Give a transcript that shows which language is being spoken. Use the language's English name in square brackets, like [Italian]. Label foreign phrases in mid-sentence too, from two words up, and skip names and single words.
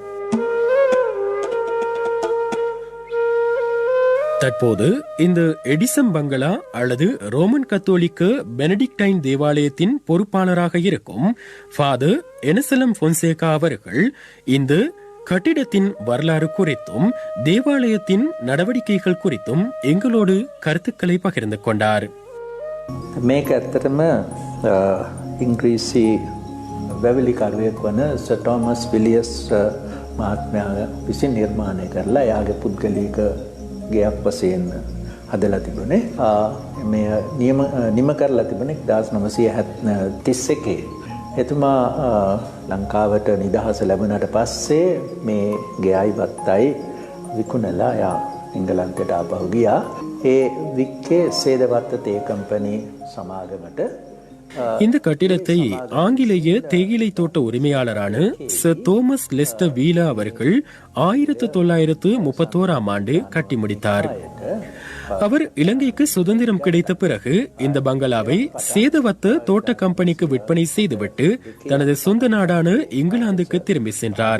[Tamil] தற்போது இந்த எடிசம் பங்களா அல்லது ரோமன் கத்தோலிக்க பெனடிக்டைன் தேவாலயத்தின் பொறுப்பாளராக இருக்கும் ஃபாதர் எனசலம் பொன்சேகா அவர்கள் இந்த கட்டிடத்தின் வரலாறு குறித்தும் தேவாலயத்தின் நடவடிக்கைகள் குறித்தும் எங்களோடு கருத்துக்களை பகிர்ந்து கொண்டார். [Sinhala] මේක ඇත්තටම ඉංග්‍රීසි වැවිලිකරුවෙක් වන සර් ටෝමස් විලියස් මහත්මයා විසින් නිර්මාණය කරලා එයාගේ පුද්ගලික ගෙයක් වශයෙන් හදලා තිබුණේ. මේ නිම කරලා තිබුණේ 1931. එතුමා ලංකාවට නිදහස ලැබුණාට පස්සේ මේ ගෙයයි වත්තයි විකුණලා එයා එංගලන්තයට ආපහු ගියා. ඒ වික්කේ සේදවත්ත තේ කම්පැනි සමාගමට [Tamil] இந்த கட்டிடத்தை ஆங்கிலேய தேயிலை தோட்ட உரிமையாளரான சர் தோமஸ் லெஸ்டர் வீலர் அவர்கள் 1931 ஆண்டு கட்டி முடித்தார். அவர் இலங்கைக்கு சுதந்திரம் கிடைத்த பிறகு இந்த பங்களாவை சேதவத்த தோட்ட கம்பெனிக்கு விற்பனை செய்துவிட்டு தனது சொந்த நாடான இங்கிலாந்துக்கு திரும்பி சென்றார்.